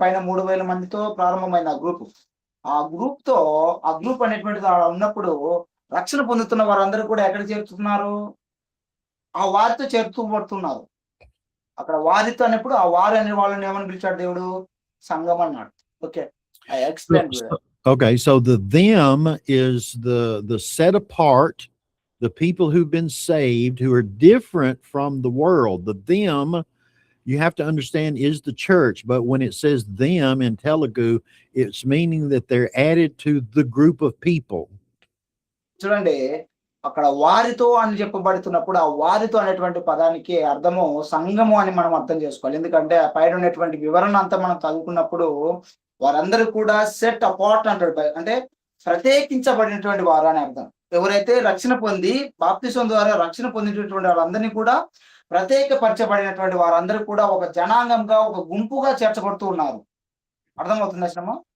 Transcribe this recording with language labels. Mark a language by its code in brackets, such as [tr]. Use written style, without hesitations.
[te] పైన 3000 మందితో ప్రారంభమైంది ఆ గ్రూప్. ఆ గ్రూప్ అనేటువంటిది ఉన్నప్పుడు రక్షణ పొందుతున్న వారందరూ కూడా ఎక్కడ చేరుతున్నారు? ఆ వారితో చేరుతూ పడుతున్నారు. అక్కడ వారితో అన్నప్పుడు ఆ వారు అనే వాళ్ళని ఏమని పిలిచాడు దేవుడు? సంఘం అన్నాడు. Okay. I [en] So, explain okay, so the them is the set apart, the people who've been saved, who are different from the world. The them, you have to understand, is the church. But when it says them in Telugu, it's meaning that they're added to the group of people. [te] చూడండి, అక్కడ వారితో అని చెప్పబడుతున్నప్పుడు ఆ వారితో అనేటువంటి పదానికి అర్థము సంఘము అని మనం అర్థం చేసుకోవాలి. ఎందుకంటే ఆ పైన ఉన్నటువంటి వివరణ అంతా మనం చదువుకున్నప్పుడు వారందరూ కూడా సెట్ అపార్ట్ అంటాడు. అంటే ప్రత్యేకించబడినటువంటి వారు అని అర్థం. ఎవరైతే రక్షణ పొంది బాప్తిసం ద్వారా రక్షణ పొందినటువంటి వాళ్ళందరినీ కూడా ప్రత్యేకపరచబడినటువంటి వారందరూ కూడా ఒక జనాంగంగా, ఒక గుంపుగా చేర్చబడుతూ ఉన్నారు. అర్థమవుతుందా శ్రమ?